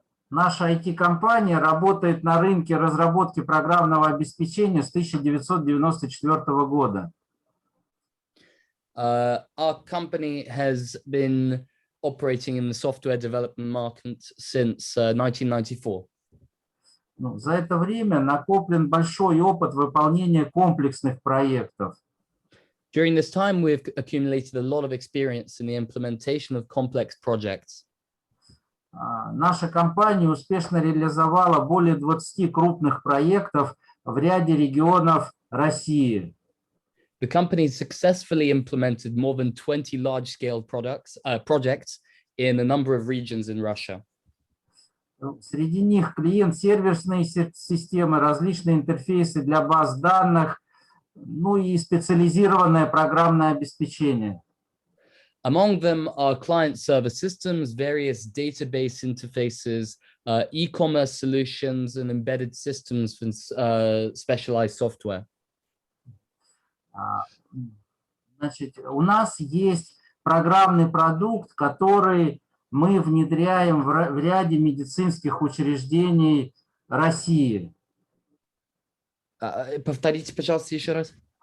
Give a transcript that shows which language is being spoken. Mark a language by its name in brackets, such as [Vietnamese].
[Russian] Наша IT-компания работает на рынке разработки программного обеспечения с 1994 года. [English] Our company has been operating in the software development market since 1994. [Russian] Ну, за это время накоплен большой опыт выполнения комплексных проектов. [English] During this time, we've accumulated a lot of experience in the implementation of complex projects. [Russian] Наша компания успешно реализовала более 20 крупных проектов в ряде регионов России. [English] The company successfully implemented more than 20 large-scale projects in a number of regions in Russia. [Russian] Среди них клиент-серверные системы, различные интерфейсы для баз данных, ну и специализированное программное обеспечение. [English] Among them are client-server systems, various database interfaces, e-commerce solutions, and embedded systems for specialized software. [Russian] Значит, у нас есть программный продукт, который мы внедряем в ряде медицинских учреждений России. Повторите, пожалуйста, еще раз.